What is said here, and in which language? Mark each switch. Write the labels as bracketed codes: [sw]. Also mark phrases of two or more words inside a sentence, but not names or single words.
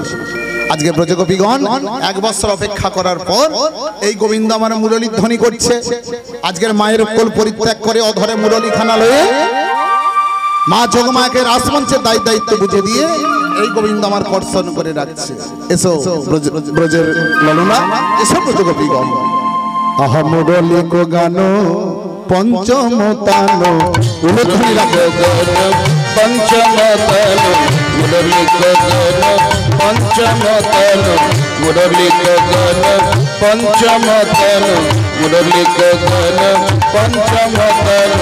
[bn] আজকে ব্রজগোপীগণ 1 বছর অপেক্ষা করার পর এই গোবিন্দ আমার মুরলী ধ্বনি করছে। আজকের মায়ের কোল পরিত্যাগ করে অধরে মুরলীখানা লয়ে মা যোগমাকে রাসমঞ্চের দায়িত্ব বুঝে দিয়ে এই গোবিন্দ আমার কর্ষণ করে রাখছে। এসো ব্রজের ললনা, এসো ব্রজ গোপীগণ। [bra] আহা মুরলী কো গানো পঞ্চম তানো, মুরলী কো গানো পঞ্চম তানো, মুরলী কো গানো পঞ্চম তানো, মুরলী কো গানো পঞ্চম তানো, মুরলী কো গানো পঞ্চম তানো।